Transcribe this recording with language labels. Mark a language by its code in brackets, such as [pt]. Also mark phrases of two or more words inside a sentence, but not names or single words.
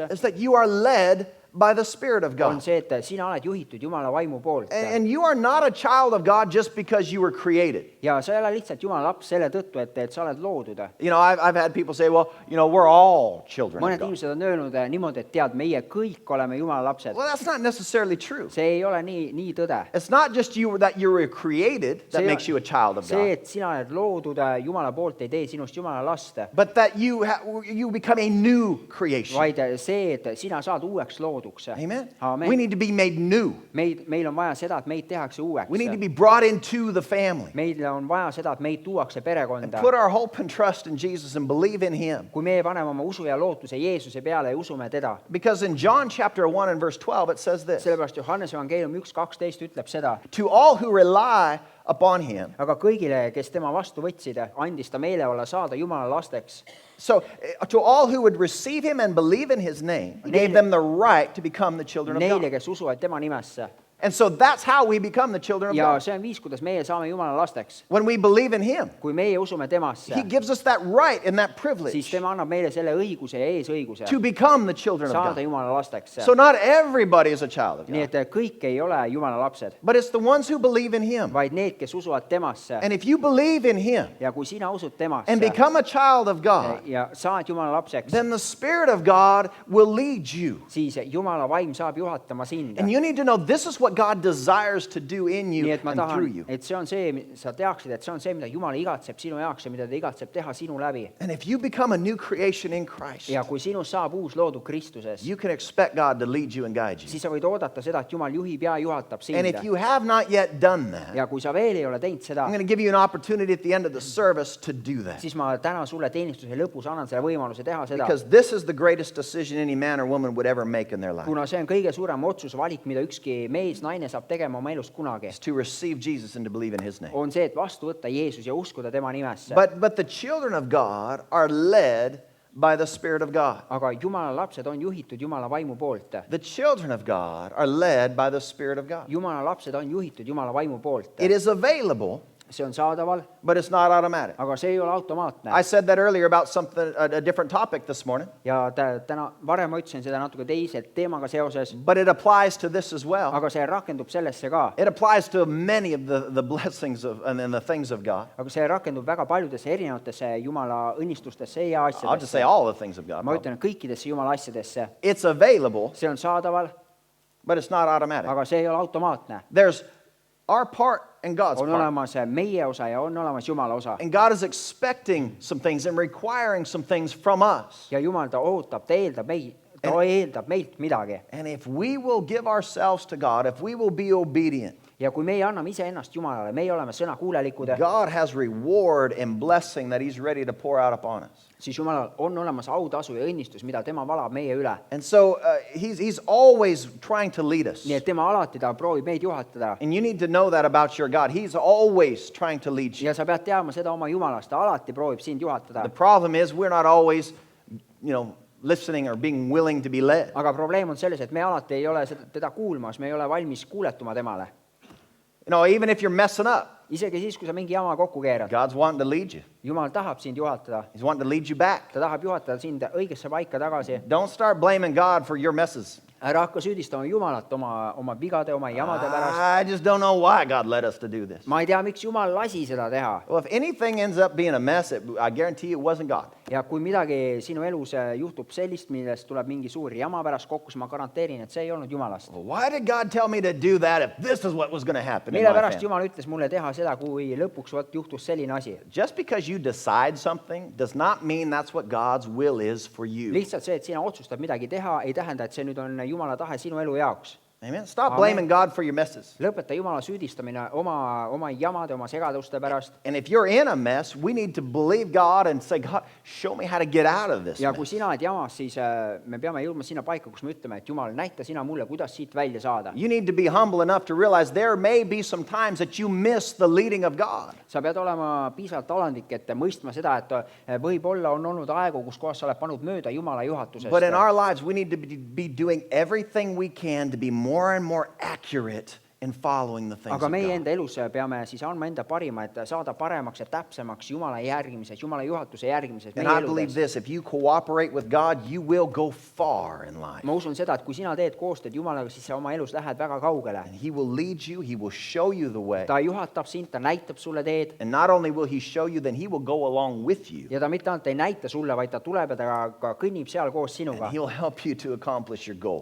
[en] is that you are led by the Spirit of on God. [et] see, et sina oled juhitud Jumala vaimu poolt. [en] And you are not a child of God just because you were created. [et] Ja sa ei ole lihtsalt Jumala laps selle tõttu, et sa oled loodud. [en] You know, I've had people say, well, you know, we're all children of [et] Mõned [en] God. [et] inimesed on öelnud niimoodi, et tead, meie kõik oleme Jumala lapsed. [en] Well, that's not necessarily true. [et] See ei ole nii tõde. [en] It's not just that you were created that [et] See- [en] makes you a child of [et] See, [en] God, [et] et sina oled loodud Jumala poolt, ei tee sinust Jumala last, [en] but that you become a new creation. [et] vaid see, et sina saad uueks looduks. [en] Amen. [et] Amen. [en] We need to be made new. [et] Meil on vaja seda, et meid tehakse uueks. [en] We need to be brought into the family. [et] Meil on vaja seda, et meid tuuakse perekonda. [en] Put our hope and trust in Jesus and believe in him. [et] Kui meie paneme oma usu ja lootuse Jeesuse peale ja usume teda. [en] Because in John chapter 1 and verse 12 it says this, [et] Sellepärast Johannese evangeelium 1:12 ütleb seda, [en] to all who rely upon him. [et] aga kõigile, kes tema vastu võtsid, andis ta meeleolla saada Jumala lasteks. [en] So to all who would receive him and believe in his name, he gave them the right to become the children of [et] Neile, [en] God. [et] kes usuvad tema nimesse. [en] And so that's how we become the children of [et] ja [en] God. [et] see on viis, kuidas meie saame Jumala lasteks. [en] When we believe in Him, [et] kui meie usume temasse, [en] He gives us that right and that [et] siis [en] privilege [et] tema annab meile selle õiguse ja eesõiguse [en] to become the children of [et] saada [en] God. [et] Jumala lasteks. [en] So not everybody is a child of [et] nii [en] God, [et] et kõik ei ole Jumala lapsed, [en] but it's the ones who believe in Him. [et] vaid need, kes usuvad temasse. [en] And if you believe in Him [et] ja kui sina usud temasse [en] and become a child of God, [et] ja saad Jumala lapseks, [en] then the Spirit of God will lead you. [et] siis Jumala vaim saab juhatama sind. [en] And you need to know this is what God desires to do in [et] nii [en] you [et] et ma [en] and through [et] tahan, [en] you. [et] et see on see, sa teaksid, et see on see, mida Jumal igatseb sinu jaoks ja mida ta igatseb teha sinu läbi. [en] And if you become a new creation in Christ, [et] ja kui sinust saab uus loodu Kristuses, [en] you can expect God to lead you and guide you. [et] siis sa võid oodata seda, et Jumal juhib ja juhatab [en] And [et] sind. [en] if you have not yet done that, [et] ja kui sa veel ei ole teinud seda, [en] I'm going to give you an opportunity at the end of the service to do that. [et] siis ma täna sulle teenistuse lõpus annan selle võimaluse teha seda. [en] Because this is the greatest decision any man or woman would ever make in their life. [et] kuna see on kõige suurem otsus, valik, mida ükski mees, naine saab tegema oma elus kunagi, [en] It's to receive Jesus and to believe in His name. [et] on see, et vastu võtta Jeesus ja uskuda tema nimesse. [en] But the children of God are led by the Spirit of God. [et] aga Jumala lapsed on juhitud Jumala vaimu poolt. [en] The children of God are led by the Spirit of God. [et] Jumala lapsed on juhitud Jumala vaimu poolt. [en] It is available, [et] see on saadaval, [en] but it's not automatic. [et] aga see ei ole automaatne. [en] I said that earlier about something, a different topic this morning, [et] ja täna, varem ma ütlesin seda natuke teise teemaga seoses, [en] but it applies to this as well. [et] aga see rakendub sellesse ka. [en] It applies to many of the blessings of, and the things of God. [et] aga see rakendub väga paljudesse erinevatesse Jumala õnnistustesse ja [en] I'll just say [et] asjadesse. [en] all the things of God. [et] ma ütlen kõikidesse Jumala asjadesse. [en] It's available, [et] see on saadaval, [en] but it's not automatic. [et] aga see ei ole automaatne. [en] There's our part and God's [et] on [en] part. [et] olemas meie osa ja on olemas Jumala osa. [en] And God is expecting some things and requiring some things from us. [et] ja Jumal, ta ootab, ta eeldab meilt midagi. [en] And if we will give ourselves to God, if we will be obedient, [et] ja kui meie anname iseennast Jumalale, meie oleme sõnakuulelikud, [en] God has reward and blessing that He's ready to pour out upon us. [et] siis Jumalal on olemas autasu ja õnnistus, mida tema valab meie üle. [en] And so he's always trying to lead us. [et] nii et tema alati ta proovib meid juhatada. [en] And you need to know that about your God. He's always trying to lead you. [et] ja sa pead teadma seda oma Jumalast, ta alati proovib sind juhatada. [en] The problem is we're not always, listening or being willing to be led. [et] aga probleem on selles, et me alati ei ole teda kuulmas, me ei ole valmis kuuletuma temale. [en] Even if you're messing up, [et] isegi siis, kui sa mingi jama kokku keerad, [en] God's wanting to lead you. [et] Jumal tahab sind juhatada. [en] He's wanting to lead you back. [et] ta tahab juhatada sind õigesse paika tagasi. [en] Don't start blaming God for your messes. [et] ära hakka süüdistama Jumalat oma vigade, oma jamade pärast. [en] I just don't know why God led us to do this. [et] ma ei tea, miks Jumal lasi seda teha. [en] Well, if anything ends up being a mess, I guarantee you it wasn't God. [et] ja kui midagi sinu elus juhtub sellist, millest tuleb mingi suur jama pärast kokku, siis ma garanteerin, et see ei olnud Jumalast. [en] Well, why did God tell me to do that if this is what was going to happen in [et] mille [en] my [et] pärast [en] family? [et] Jumal ütles mulle teha seda, kui lõpuks juhtus selline asi. [en] Just because you decide something does not mean that's what God's will is for you. [et] lihtsalt see, et sina otsustad midagi teha, ei tähenda, et see nüüd on Jumala tahe sinu elu jaoks. [en] Amen. Stop [et] Amen. [en] blaming God for your messes. [et] lõpeta Jumala süüdistamine oma jamade, oma segaduste pärast. [en] And if you're in a mess, we need to believe God and say, God, show me how to get out of this [et] ja kui [en] mess. [et] sina oled jamas, siis me peame jõudma sinna paika, kus me ütleme, et Jumal, näita sina mulle, kuidas siit välja saada. [en] You need to be humble enough to realize there may be some times that you miss the leading of God. [et] sa pead olema piisavalt alandlik, et mõistma seda, et võib-olla on olnud aegu, kus kohas sa oled pannud mööda Jumala juhatusest. [en] But in our lives, we need to be doing everything we can to be more and more accurate in following the things [et] aga [en] of [et] meie [en] God. [et] enda elus peame siis andma enda parima, et saada paremaks ja täpsemaks Jumala järgimises, Jumala juhatuse järgimises [en] And [et] meie [en] I believe [et] eludes. [en] this, if you cooperate with God, you will go far in life. [et] ma usun seda, et kui sina teed koostööd Jumalaga, siis sa oma elus lähed väga kaugele. [en] And He will lead you, He will show you the way. [et] ta juhatab sind, ta näitab sulle teed [en] And not only will He show you, then He will go along with you. [et] ja ta mitte ainult ei näita sulle, vaid ta tuleb ja ta ka kõnnib seal koos sinuga. [en] And He'll help you to accomplish your goal.